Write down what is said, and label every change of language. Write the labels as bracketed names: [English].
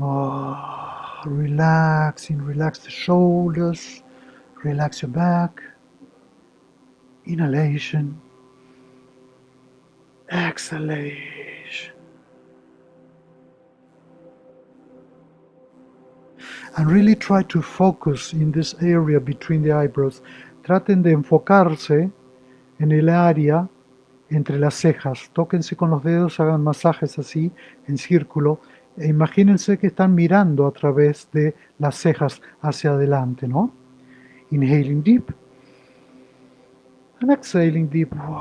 [English] Oh, relaxing, relax the shoulders, relax your back. Inhalation, exhalation. And really try to focus in this area between the eyebrows. [Spanish] Traten de enfocarse en el área entre las cejas. Tóquense con los dedos, hagan masajes así, en círculo, e imagínense que están mirando a través de las cejas hacia adelante, ¿no? [English] Inhaling deep and exhaling deep.